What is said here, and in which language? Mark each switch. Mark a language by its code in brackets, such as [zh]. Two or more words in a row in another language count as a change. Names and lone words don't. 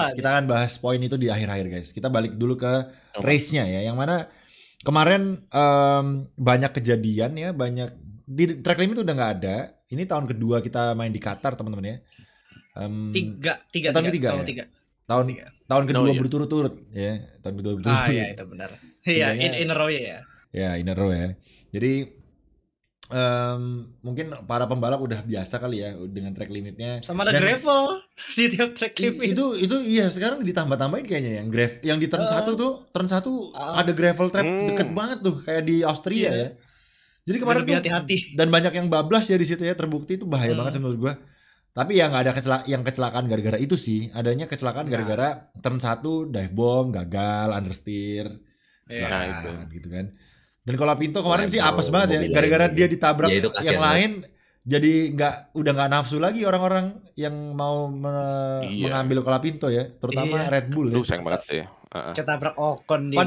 [id] kita akan bahas poin itu di akhir-akhir guys. Kita balik dulu ke race-nya ya, yang mana kemarin banyak kejadian ya, banyak di [en] track limit [id] udah nggak ada. Ini tahun kedua kita main di Qatar teman-teman ya. Tiga. tahun ketiga ya? Tiga. Tahun kedua iya. berturut-turut ya, tahun kedua berturut-turut. Iya itu benar. Iya Tiganya- [en] in a row ya. [id] Ya, [en] in a row ya. [id] Jadi mungkin para pembalap udah biasa kali ya dengan [en] track limitnya. [id] Sama ada Dan gravel di tiap [en] track limit. [id] itu iya sekarang ditambah-tambahin kayaknya yang di [en] turn 1 [id] tuh, [en] turn 1 [id] ada [en] gravel trap [id] deket banget tuh kayak di Austria ya. Jadi kemarin Lebih tuh hati-hati. dan banyak yang bablas ya di situ ya, terbukti itu bahaya banget sih menurut gua. Tapi ya nggak ada kecelakaan gara-gara itu sih. Adanya kecelakaan gara-gara [en] turn 1 dive bomb, [id] gagal, understeer, kecelakaan gitu kan. Dan kalau Pinto kemarin sih apes banget ya, mobil gara-gara lain dia gitu. ditabrak Ya, itu kasihan yang lain, jadi udah nggak nafsu lagi orang-orang yang mau Iya. mengambil Colapinto ya, terutama Iya. Red Bull ya. Lu sayang banget ya. Ketabrak Ocon dia.